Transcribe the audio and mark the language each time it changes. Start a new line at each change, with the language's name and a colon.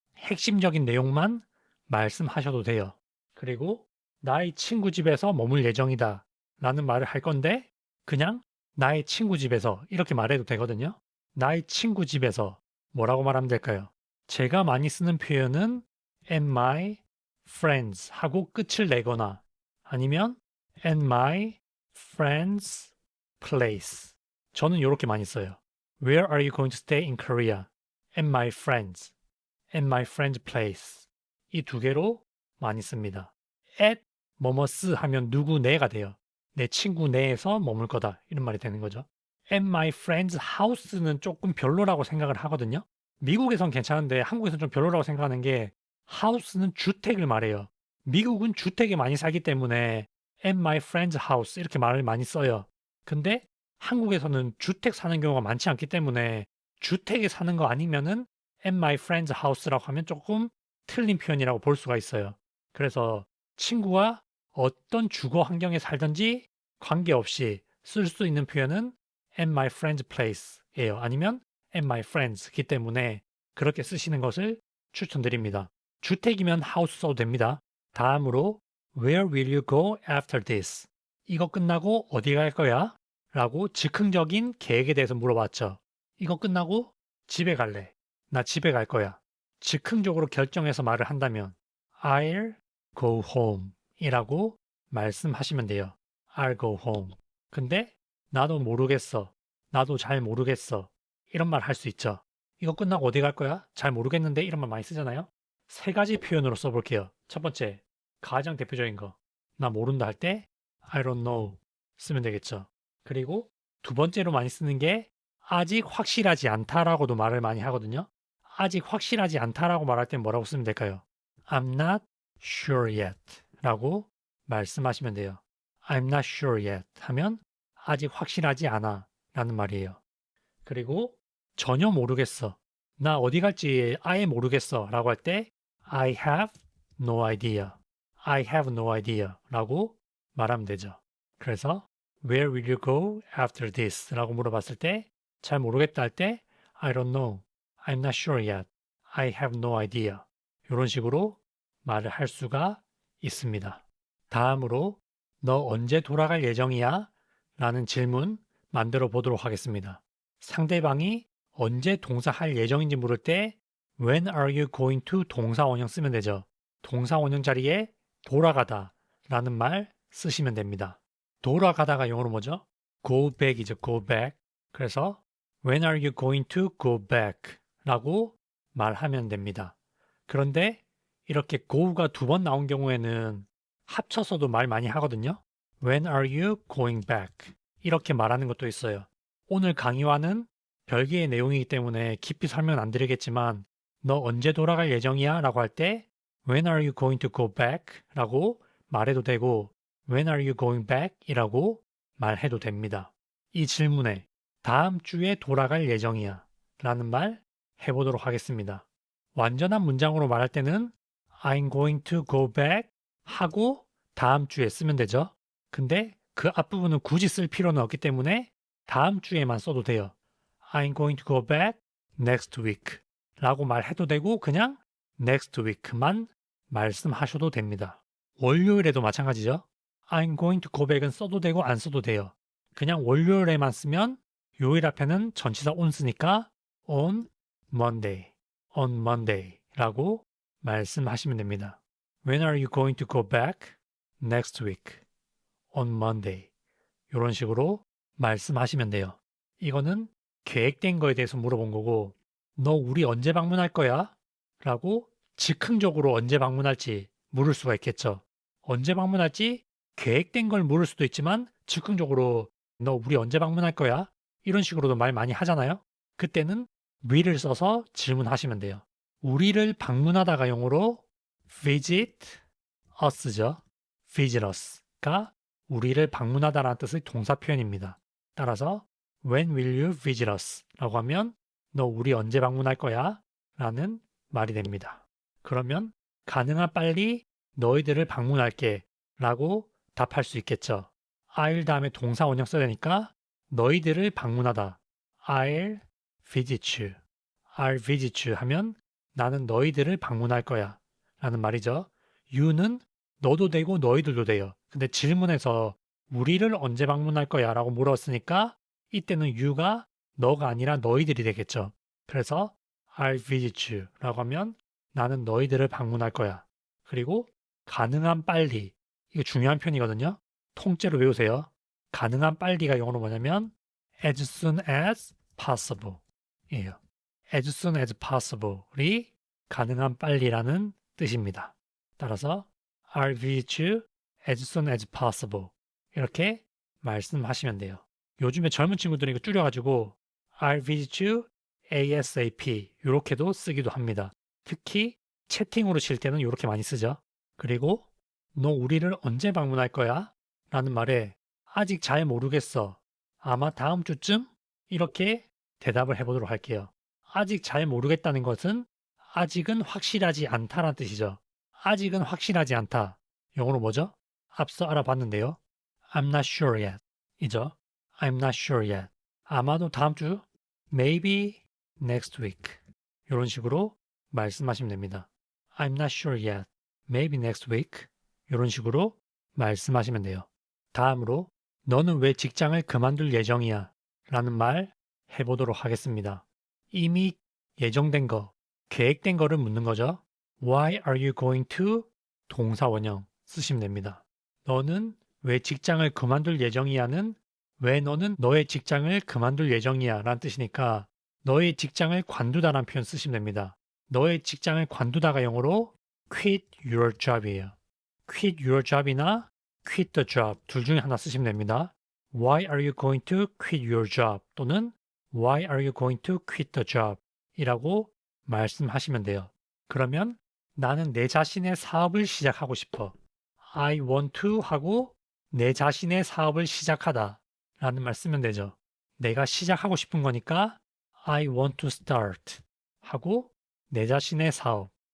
Korean: 핵심적인 내용만 말씀하셔도 돼요. 그리고 나의 친구 집에서 머물 예정이다 라는 말을 할 건데 그냥 나의 친구 집에서 이렇게 말해도 되거든요. 나의 친구 집에서 뭐라고 말하면 될까요? 제가 많이 쓰는 표현은
English: and my friends 하고 끝을 내거나 아니면 and my friends place.
Korean: 저는 이렇게 많이 써요.
English: Where are you going to stay in Korea? And my friends. And my friend's place.
Korean: 이 두 개로 많이 씁니다. at 뭐뭐스 하면 누구 내가 돼요. 내 친구 내에서 머물 거다. 이런 말이 되는 거죠.
English: And my friend's house
Korean: 는 조금 별로라고 생각을 하거든요. 미국에선 괜찮은데 한국에선 좀 별로라고 생각하는 게 house는 주택을 말해요. 미국은 주택에 많이 살기 때문에
English: at my friend's house
Korean: 이렇게 말을 많이 써요. 근데 한국에서는 주택 사는 경우가 많지 않기 때문에 주택에 사는 거 아니면은
English: at my friend's house
Korean: 라고 하면 조금 틀린 표현이라고 볼 수가 있어요. 그래서 친구와 어떤 주거 환경에 살든지 관계없이 쓸 수 있는 표현은
English: at my friend's place
Korean: 예요. 아니면
English: at my friends
Korean: 이기 때문에 그렇게 쓰시는 것을 추천드립니다. 주택이면 house 써도 됩니다. 다음으로
English: Where will you go after this?
Korean: 이거 끝나고 어디 갈 거야? 라고 즉흥적인 계획에 대해서 물어봤죠. 이거 끝나고 집에 갈래. 나 집에 갈 거야. 즉흥적으로 결정해서 말을 한다면
English: I'll go home
Korean: 이라고 말씀하시면 돼요.
English: I'll go home.
Korean: 근데 나도 모르겠어. 나도 잘 모르겠어. 이런 말 할 수 있죠. 이거 끝나고 어디 갈 거야? 잘 모르겠는데 이런 말 많이 쓰잖아요. 세 가지 표현으로 써볼게요. 첫 번째, 가장 대표적인 거. 나 모른다 할 때
English: I don't know
Korean: 쓰면 되겠죠. 그리고 두 번째로 많이 쓰는 게 아직 확실하지 않다라고도 말을 많이 하거든요. 아직 확실하지 않다라고 말할 땐 뭐라고 쓰면 될까요?
English: I'm not sure yet
Korean: 라고 말씀하시면 돼요.
English: I'm not sure yet
Korean: 하면 아직 확실하지 않아 라는 말이에요. 그리고 전혀 모르겠어. 나 어디 갈지 아예 모르겠어 라고 할 때
English: I have no idea. I have no idea
Korean: 라고 말하면 되죠. 그래서
English: Where will you go after this?
Korean: 라고 물어봤을 때 잘 모르겠다 할 때
English: I don't know. I'm not sure yet. I have no idea.
Korean: 이런 식으로 말을 할 수가 있습니다. 다음으로 너 언제 돌아갈 예정이야? 라는 질문 만들어 보도록 하겠습니다. 상대방이 언제 동사할 예정인지 물을 때
English: When are you going to
Korean: 동사 원형 쓰면 되죠. 동사 원형 자리에 돌아가다 라는 말 쓰시면 됩니다. 돌아가다가 영어로 뭐죠?
English: Go back
Korean: 이죠.
English: Go back. 그래서 When are you going to go back?
Korean: 라고 말하면 됩니다. 그런데 이렇게 go가 두 번 나온 경우에는 합쳐서도 말 많이 하거든요.
English: When are you going back?
Korean: 이렇게 말하는 것도 있어요. 오늘 강의와는 별개의 내용이기 때문에 깊이 설명은 안 드리겠지만 너 언제 돌아갈 예정이야? 라고 할 때
English: When are you going to go back?
Korean: 라고 말해도 되고
English: When are you going back?
Korean: 이라고 말해도 됩니다. 이 질문에 다음 주에 돌아갈 예정이야 라는 말 해보도록 하겠습니다. 완전한 문장으로 말할 때는
English: I'm going to go back
Korean: 하고 다음 주에 쓰면 되죠. 근데 그 앞부분은 굳이 쓸 필요는 없기 때문에 다음 주에만 써도 돼요.
English: I'm going to go back next week
Korean: 라고 말해도 되고 그냥
English: next week
Korean: 만 말씀하셔도 됩니다. 월요일에도 마찬가지죠.
English: I'm going to go back
Korean: 은 써도 되고 안 써도 돼요. 그냥 월요일에만 쓰면 요일 앞에는 전치사 on 쓰니까 on Monday 라고 말씀하시면 됩니다.
English: When are you going to go back? Next week. On Monday.
Korean: 이런 식으로 말씀하시면 돼요. 이거는 계획된 거에 대해서 물어본 거고 너 우리 언제 방문할 거야? 라고 즉흥적으로 언제 방문할지 물을 수가 있겠죠. 언제 방문할지 계획된 걸 물을 수도 있지만 즉흥적으로 너 우리 언제 방문할 거야? 이런 식으로도 말 많이 하잖아요. 그때는 will을 써서 질문하시면 돼요. 우리를 방문하다가 영어로 visit us죠. visit us가 우리를 방문하다라는 뜻의 동사 표현입니다.
English: 따라서 When will you visit us?
Korean: 라고 하면 너 우리 언제 방문할 거야? 라는 말이 됩니다. 그러면 가능한 빨리 너희들을 방문할게 라고 답할 수 있겠죠. I'll 다음에 동사 원형 써야 되니까 너희들을 방문하다.
English: I'll visit you. I'll visit you
Korean: 하면 나는 너희들을 방문할 거야. 라는 말이죠. you는 너도 되고 너희들도 돼요. 근데 질문에서 우리를 언제 방문할 거야? 라고 물었으니까 이때는 you가 너가 아니라 너희들이 되겠죠. 그래서
English: I'll visit you
Korean: 라고 하면 나는 너희들을 방문할 거야. 그리고 가능한 빨리. 이거 중요한 표현이거든요. 통째로 외우세요. 가능한 빨리가 영어로 뭐냐면
English: as soon as possible
Korean: 이에요.
English: as soon as possible
Korean: 이 가능한 빨리라는 뜻입니다.
English: 따라서 I'll visit you as soon as possible
Korean: 이렇게 말씀하시면 돼요. 요즘에 젊은 친구들이 이거 줄여가지고
English: I'll visit you ASAP
Korean: 이렇게도 쓰기도 합니다. 특히 채팅으로 칠 때는 이렇게 많이 쓰죠. 그리고 너 우리를 언제 방문할 거야? 라는 말에 아직 잘 모르겠어. 아마 다음 주쯤? 이렇게 대답을 해보도록 할게요. 아직 잘 모르겠다는 것은 아직은 확실하지 않다라는 뜻이죠. 아직은 확실하지 않다. 영어로 뭐죠? 앞서 알아봤는데요.
English: I'm not sure yet 이죠. I'm not sure yet.
Korean: 아마도 다음 주,
English: maybe next week
Korean: 이런 식으로 말씀하시면 됩니다.
English: I'm not sure yet. Maybe next week
Korean: 이런 식으로 말씀하시면 돼요. 다음으로 너는 왜 직장을 그만둘 예정이야? 라는 말 해보도록 하겠습니다. 이미 예정된 거, 계획된 거를 묻는 거죠.
English: Why are you going to?
Korean: 동사 원형 쓰시면 됩니다. 너는 왜 직장을 그만둘 예정이야는 왜 너는 너의 직장을 그만둘 예정이야 라는 뜻이니까 너의 직장을 관두다라는 표현 쓰시면 됩니다. 너의 직장을 관두다가 영어로 quit your job이에요. quit your job이나 quit the job 둘 중에 하나 쓰시면 됩니다.
English: Why are you going to quit your job?
Korean: 또는
English: Why are you going to quit the job?
Korean: 이라고 말씀하시면 돼요. 그러면 나는 내 자신의 사업을 시작하고 싶어.
English: I want to
Korean: 하고 내 자신의 사업을 시작하다 라는 말 쓰면 되죠. 내가 시작하고 싶은 거니까
English: I want to start
Korean: 하고 내 자신의 사업.